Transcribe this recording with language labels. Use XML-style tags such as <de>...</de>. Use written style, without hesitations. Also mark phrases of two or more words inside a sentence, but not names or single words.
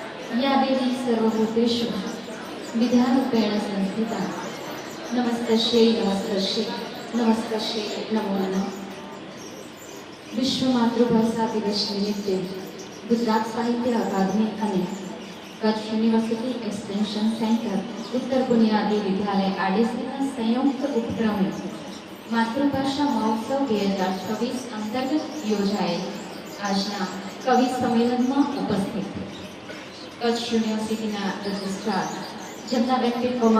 <sa>या देवी सर्वभूतेषु विद्यारूपेण संस्थिता नमस्तस्यै नमस्तस्यै नमस्तस्यै नमो नमः।</sa> <gu>વિશ્વ માતૃભાષા દિવસ નિમિત્તે गुजरात साहित्य अकादमी અને કચ્છ યુનિવર્સિટી એક્સટેન્શન સેન્ટર ઉત્તર બુનિયાદી વિદ્યાલય આરડીસીના સંયુક્ત ઉપક્રમે માતૃભાષા મહોત્સવ 2024 અંતર્ગત યોજાયેલ આજના કવિ સંમેલનમાં ઉપસ્થિત કચ્છ યુનિવર્સિટીના રજિસ્ટ્રાર જેમના વ્યક્તિત્વમાં</gu>